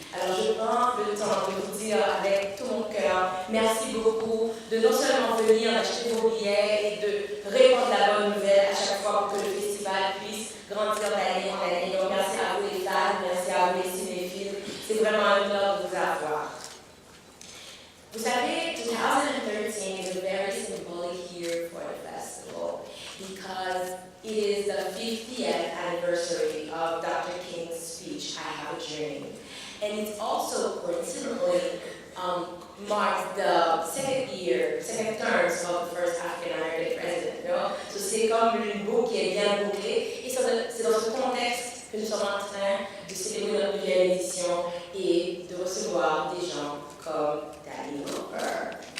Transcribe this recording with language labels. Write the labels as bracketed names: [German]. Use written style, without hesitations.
[French] Alors je prends le temps de vous dire avec tout mon cœur, merci beaucoup de non seulement venir acheter vos billets et de répandre la bonne nouvelle à chaque fois pour que le festival puisse grandir d'année en année. Donc merci à vous les fans, merci à vous les cinéphiles, c'est vraiment un honneur de vous avoir. Vous savez, [English] 2013 is a very symbolic year for the festival because it is the 50th anniversary of Dr. King's speech, I Have a Dream. And it also coincidentally marks the second terms of the first African-American president. You know? [French] So c'est comme une boucle qui est bien bouclée. Et c'est dans ce contexte que nous sommes en train de célébrer notre 9e édition et de recevoir des gens comme Danny Glover.